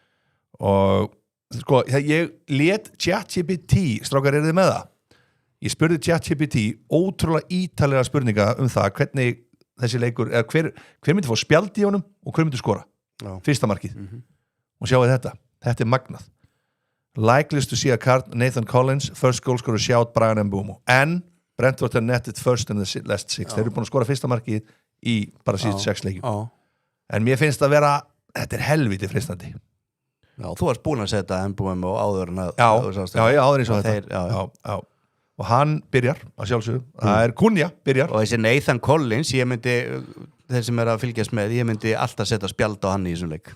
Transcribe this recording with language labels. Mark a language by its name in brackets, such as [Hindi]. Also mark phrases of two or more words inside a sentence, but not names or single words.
[Icelandic] og sko, ég let ChatGPT strákar þið með það Ég spurði ChatGPT ótrúlega ítalega spurninga það hvernig þessi leikur eða hver myndi fá spjald í honum og hver myndi skora fyrsta markið og sjáu þetta er magnað [English] likeliest to see a card Nathan Collins first goal scorer shout Brian Mbeumo en Brentford are netted first in the last 6 [Icelandic] þeir eru búin að skora fyrsta markið í bara síðust 6 leikjum en mér finnst að vera þetta er helviti freistandi þú varst búin að setja Mbeumo áður en áður eins og þetta og hann byrjar að sjálfsögðu það er Kunja byrjar og þessi Nathan Collins ég myndi þeir sem er að fylgjast með ég myndi alltaf setja spjald á hann í þessum leik